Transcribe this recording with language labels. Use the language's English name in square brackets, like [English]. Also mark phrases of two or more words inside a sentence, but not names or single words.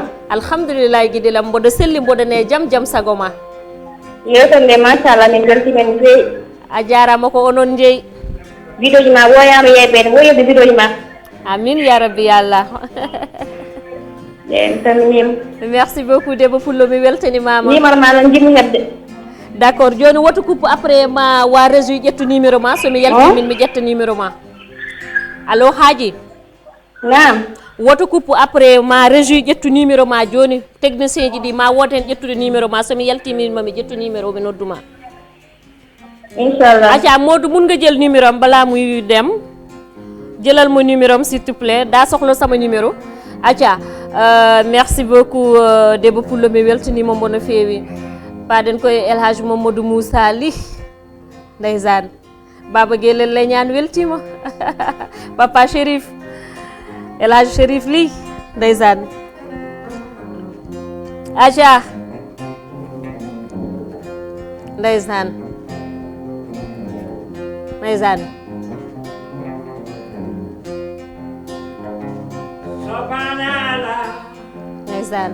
[Fula] alhamdulillah guiɗilam mboɗo selli mboɗone jaam sago ma yewtere nde machallah min beltimen no fewi a jarama ko onon jeeyi vidéo ji ma woyama yeɓede woyede vidéo ji ma [Arabic] آمين يا ربي يا الله [Fula] mi salminima [French] merci beaucoup [Fula] debbo pullo mi weltanimama numéro ma noon jimmi hebde [French] d' accord [Fula] joni woto [French] coupe après [Fula] ma wa réseau ƴettu numéro ma somi yaltimin mi ƴetta numéro ma allo Haji nam woto [French] coupe après [Fula] ma réseau ƴettu numéro ma joni technicien ji ɗi ma woto hen ƴettude numéro ma somi yaltiminma mi ƴettu numéro mi nodduma inchallah [Wolof] acca Modou mun nga jël numéro am bala muy dem jëlal mo numéro am [French] s'il te plaît [Wolof] da soxla sama numéro acca [French] merci beaucoup [Fula] debbo pullo mi weltanima mo no fewi paɗen koye Elhadji Mamadou Moussa Ly ndeysan baba guelel leñan weltima papa Chérif Elhadji Chérif Ly ndeysan acca ndeysan ndeysan